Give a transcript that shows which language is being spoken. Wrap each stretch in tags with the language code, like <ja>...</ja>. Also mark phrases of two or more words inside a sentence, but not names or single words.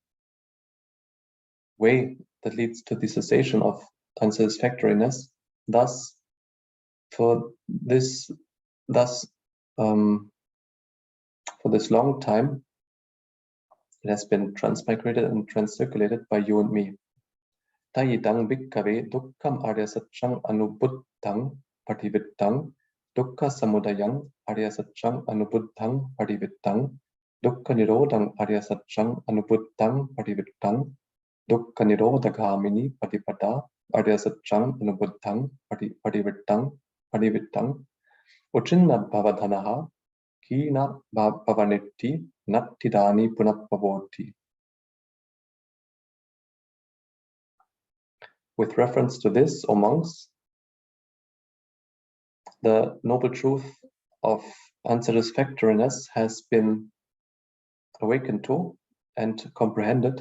<en>way that leads to the cessation of unsatisfactoriness, thus for this long time it has been transmigrated and transcirculated by you and me.</en> <pi>Tayidang bhikkave dukkham arya satchang anubuddhang patividdhang dukkha samudayang arya satchang anubuddhang patividdhang dukkha nirodhang arya satchang anubuddhang patividdhang dukkha nirodhagamini patipada arya satchang anubuddhang patividdhang uchinna bhavadhanaha kina bhavanitti nattidani punapavoti.</pi> <en>With reference to this, O monks, the noble truth of unsatisfactoriness has been awakened to and comprehended.</en>